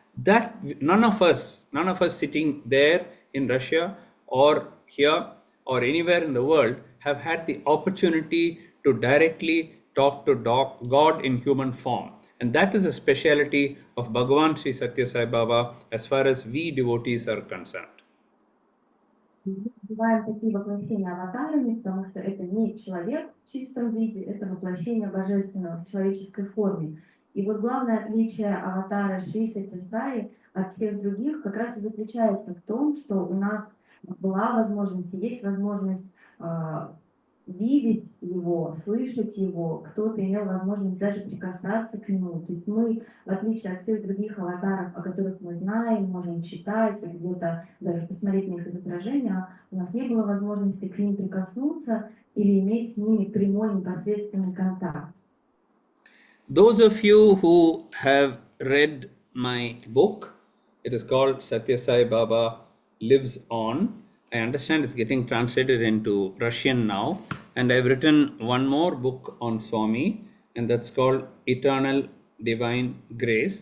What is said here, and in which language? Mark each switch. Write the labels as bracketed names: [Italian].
[English] that none of us sitting there in Russia or here or anywhere in the world have had the opportunity to directly talk to God in human form. And that is a speciality of Bhagavan Sri Satya Sai Baba as far as we devotees are concerned. [Russian] Называем такие воплощения аватарами, потому что это не человек в чистом виде, это воплощение божественного в человеческой форме. И вот главное отличие аватара Шри Сатья Саи от всех других как раз и заключается в том, что у нас была возможность, есть возможность видеть его, слышать его, кто-то имел возможность даже прикасаться к нему. То есть мы, в отличие от всех других аватаров, о которых мы знаем, можем читать, где-то даже посмотреть на их изображения, у нас не было возможности к ним прикоснуться или иметь с ними прямой непосредственный контакт. [English] Those of you who have read my book, it is called Satья Саи Баба Lives On. I understand it's getting translated into Russian now, and I've written one more book on Swami, and that's called Eternal Divine Grace.